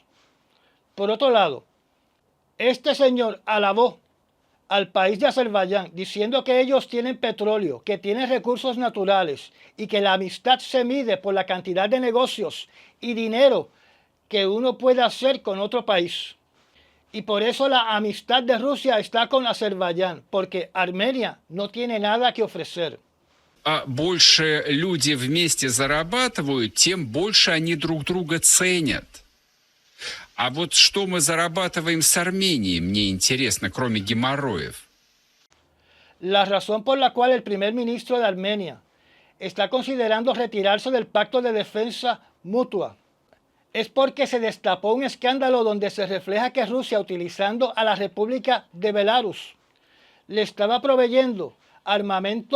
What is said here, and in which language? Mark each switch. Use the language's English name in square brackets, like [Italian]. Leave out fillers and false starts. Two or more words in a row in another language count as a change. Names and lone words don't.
[Spanish] Por otro lado, este señor alabó al país de Azerbaiyán diciendo que ellos tienen petróleo, que tienen recursos naturales y que la amistad se mide por la cantidad de negocios y dinero que uno puede hacer con otro país. Y por eso la amistad de Rusia está con Azerbaiyán, porque Armenia no tiene nada que ofrecer. [Russian] А больше люди вместе зарабатывают, тем больше они друг друга ценят. А вот что мы зарабатываем с Арменией, мне интересно, кроме геморроев. [Spanish] La razón por la cual el primer ministro de Armenia está considerando retirarse del pacto de defensa mutua es porque se destapó un escándalo donde se refleja que Rusia, utilizando a la República de Belarus, le estaba proveyendo armamento moderno